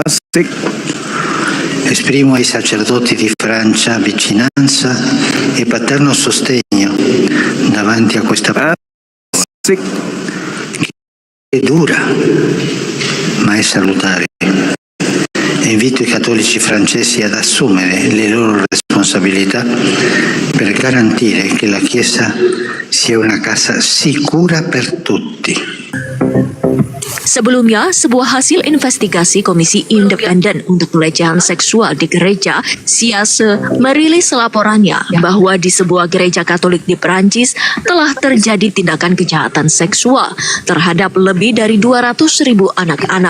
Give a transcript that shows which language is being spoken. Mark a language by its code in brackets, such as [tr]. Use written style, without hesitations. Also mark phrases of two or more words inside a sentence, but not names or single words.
[it] Esprimo ai sacerdoti di Francia vicinanza e paterno sostegno davanti a questa che è dura ma è salutare. E invito i cattolici francesi ad assumere le loro responsabilità per garantire che la Chiesa sia una casa sicura per tutti. [id] Sebelumnya, sebuah hasil investigasi Komisi Independen untuk Pelecehan Seksual di Gereja SIASE merilis laporannya bahwa di sebuah gereja Katolik di Prancis telah terjadi tindakan kejahatan seksual terhadap lebih dari 200.000 anak-anak.